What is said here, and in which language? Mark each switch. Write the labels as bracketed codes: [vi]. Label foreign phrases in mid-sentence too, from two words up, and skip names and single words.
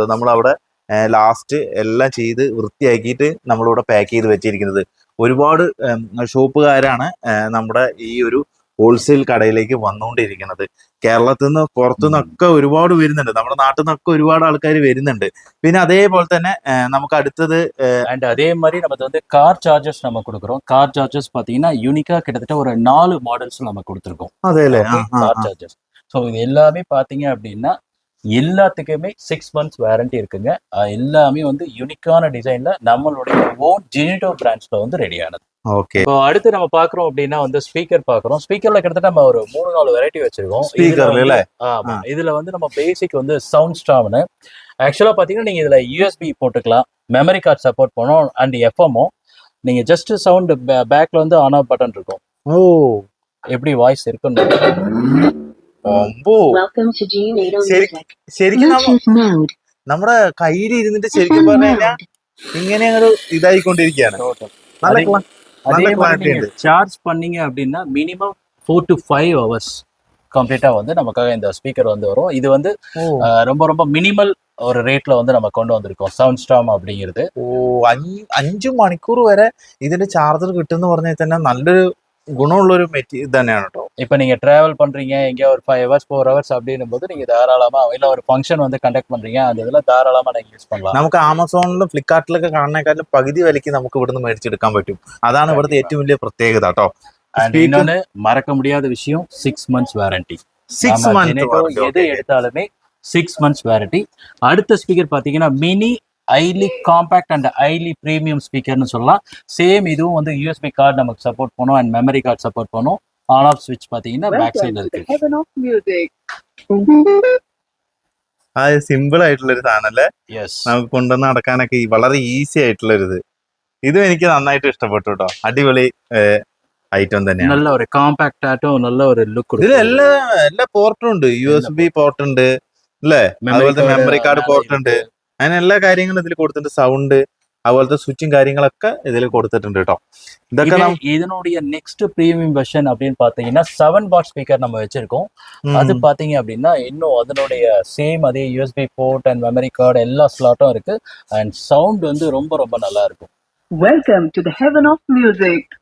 [ml] നമ്മളവിടെ ലാസ്റ്റ് എല്ലാം ചെയ്ത് വൃത്തിയാക്കിയിട്ട് നമ്മളിവിടെ പാക്ക് ചെയ്ത് വെച്ചിരിക്കുന്നത്. ഒരുപാട് ഷോപ്പുകാരാണ് നമ്മുടെ ഈ ഒരു ഹോൾസെയിൽ കടയിലേക്ക് വന്നുകൊണ്ടിരിക്കുന്നത്. കേരളത്തിൽ നിന്ന് പുറത്തുനിന്നൊക്കെ ഒരുപാട് വരുന്നുണ്ട്, നമ്മുടെ നാട്ടിൽ നിന്നൊക്കെ ഒരുപാട് ആൾക്കാർ വരുന്നുണ്ട്. പിന്നെ അതേപോലെ തന്നെ നമുക്ക് അടുത്തത് [ta] அதே மாதிரி நம்ம வந்து [en] car chargers [ta] நம்ம கொடுக்குறோம். [en] car chargers [ta] பாத்தீங்கன்னா யூனிக்கா கிட்டத்தட்ட ஒரு 4 மாடல்ஸ் நம்ம கொடுத்துருக்கோம். [ml] അതേല്ലേ [en] car chargers. [ta] ஸோ இது எல்லாமே பாத்தீங்க அப்படின்னா எல்லாத்துக்குமே 6 months வாரண்டி இருக்குங்க. எல்லாமே வந்து யூனிக்கான டிசைன்ல நம்மளுடைய ஓன் ஜெனிட்டோ பிராண்ட்ஸ்ல வந்து ரெடி ஆனது. ஓகே, இப்போ அடுத்து நம்ம பாக்குறோம் அப்படின்னா வந்து ஸ்பீக்கர் பாக்குறோம். ஸ்பீக்கர்ல கிட்டத்தட்ட நம்ம ஒரு 3-4 வெரைட்டி வச்சிருக்கோம். ஸ்பீக்கர்ல ஆமா, இதுல வந்து நம்ம பேசிக் வந்து சவுண்ட் ஸ்டாம்னு ஆக்சுவலா பாத்தீங்கன்னா நீங்க இதுல யூஎஸ்பி போட்டுக்கலாம், [en] memory card support [ta] பண்ணும் [en] and FM. [ta] நீங்க ஜஸ்ட் சவுண்ட் பேக்ல வந்து [en] on off button [ta] இருக்கும். ஓ, எப்படி வாய்ஸ் இருக்குன்னு [ml] ശരിക്കും നമ്മുടെ കയ്യിൽ ഇരുന്നിട്ട് ശരിക്കും പറഞ്ഞു കഴിഞ്ഞാൽ ഇങ്ങനെ അങ്ങോട്ട് ഇതായിക്കൊണ്ടിരിക്കുകയാണ്. [ta] சார்ஜ் பண்ணீங்க அப்படின்னா மினிமம் [en] 4 to 5 hours [ta] கம்ப்ளீட்டா வந்து நமக்காக இந்த ஸ்பீக்கர் வந்து வரும். இது வந்து ரொம்ப ரொம்ப மினிமல் [ml] ഒരു റേറ്റിൽ [ta] வந்து நம்ம கொண்டு வந்திருக்கோம் സൗണ്ട് സ്റ്റാം அப்படிங்கிறது. [ml] ഓ, 5 മണിക്കൂർ വരെ ഇതിന്റെ ചാർജർ കിട്ടുന്ന പറഞ്ഞാൽ തന്നെ നല്ലൊരു ഗുണമുള്ളൊരു മെറ്റീരിയൽ തന്നെയാണ് കേട്ടോ. [ta] இப்போ நீங்க டிராவல் பண்றீங்க எங்கேயா ஒரு 5 hours 4 hours அப்படின்னும் போது நீங்க தாராளமா, இல்ல ஒரு ஃபங்க்ஷன் வந்து கண்டக்ட் பண்றீங்க அந்த இதுல தாராளமா நீங்க யூஸ் பண்ணலாம். [ml] നമുക്ക് ആമസോണിലും ഫ്ലിപ്കാർട്ടിലൊക്കെ കാണുന്നേക്കാളും പകുതി വിലയ്ക്ക് നമുക്ക് ഇവിടുന്ന് മേടിച്ചെടുക്കാൻ പറ്റും. അതാണ് ഇവിടുത്തെ ഏറ്റവും വലിയ പ്രത്യേകത കേട്ടോ. [ta] இன்னொன்னு மறக்க முடியாத விஷயம் 6 months வாரண்டி. 6 months எது எடுத்தாலுமே 6 months வாரண்டி. அடுத்த ஸ்பீக்கர் பாத்தீங்கன்னா [en] mini highly compact and highly premium [ta] ஸ்பீக்கர்னு சொல்லலாம். சேம் இதுவும் வந்து [en] USB card [ta] நமக்கு சப்போர்ட் பண்ணும் அண்ட் [en] memory card support [ta] பண்ணும். [en] on off switch [ta] பாத்தீங்கன்னா பேக் சைடுல இருக்கு. [ml] സിമ്പിൾ ആയിട്ടുള്ള ഒരു സാധനം അല്ലേ? യെസ്, നമുക്ക് കൊണ്ടുവന്ന് നടക്കാനൊക്കെ വളരെ ഈസി ആയിട്ടുള്ള ഒരു ഇത്. ഇതും എനിക്ക് നന്നായിട്ട് ഇഷ്ടപ്പെട്ടു കേട്ടോ. അടിപൊളി ഐറ്റം തന്നെയാണ്. നല്ല ഒരു കോമ്പാക്ട് ആയിട്ടും നല്ല ഒരു ലുക്ക്. ഇതിൽ എല്ലാ പോർട്ടും ഉണ്ട്. [en] USB port [ml] ഉണ്ട് അല്ലേ, അതുപോലത്തെ [en] memory card port [ml] ഉണ്ട്. അങ്ങനെ എല്ലാ കാര്യങ്ങളും ഇതിൽ കൊടുത്തിട്ടുണ്ട്. സൗണ്ട് അതുപോലത്തെ സ്വിച്ചും കാര്യങ്ങളൊക്കെ ഇതിൽ കൊടുത്തിട്ടുണ്ട് കേട്ടോ. ഇതൊക്കെ [ta] இதனுடைய [en] next premium version [ta] அப்படின்னு பாத்தீங்கன்னா 7 [en] watt speaker [ta] நம்ம வச்சிருக்கோம். அது பாத்தீங்க அப்படின்னா இன்னும் அதனுடைய சேம் அதே [en] USB port and memory card [ta] எல்லா ஸ்லாட்டும் இருக்கு. [en] and sound [ta] வந்து ரொம்ப ரொம்ப நல்லா இருக்கும். [en] Welcome to the heaven of music.